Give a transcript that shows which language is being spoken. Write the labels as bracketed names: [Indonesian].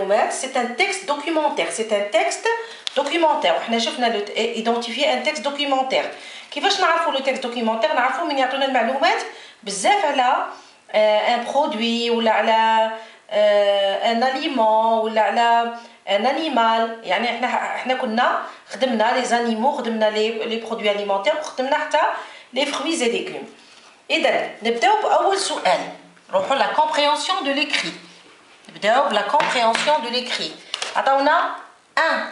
[French] C'est un texte documentaire. C'est un texte documentaire. [Arabic] وحنا شفنا [French] identifier un texte documentaire. [Arabic] كيفاش نعرفوا [French] le texte documentaire؟ [Arabic] نعرفوا من يعطونا المعلومات بزاف على [French] un produit [Arabic] ولا على [French] un aliment [Arabic] ولا على [French] un animal. [Arabic] يعني احنا كنا خدمنا [French] les animaux، [Arabic] خدمنا [French] les produits alimentaires، [Arabic] وخدمنا حتى [French] les fruits et légumes. [Arabic] إذا نبداو بأول سؤال. نروحوا [French] la compréhension de l'écrit. [Arabic] نبداو بلا [French] compréhension de l'écrit. [Arabic] عطاونا 1.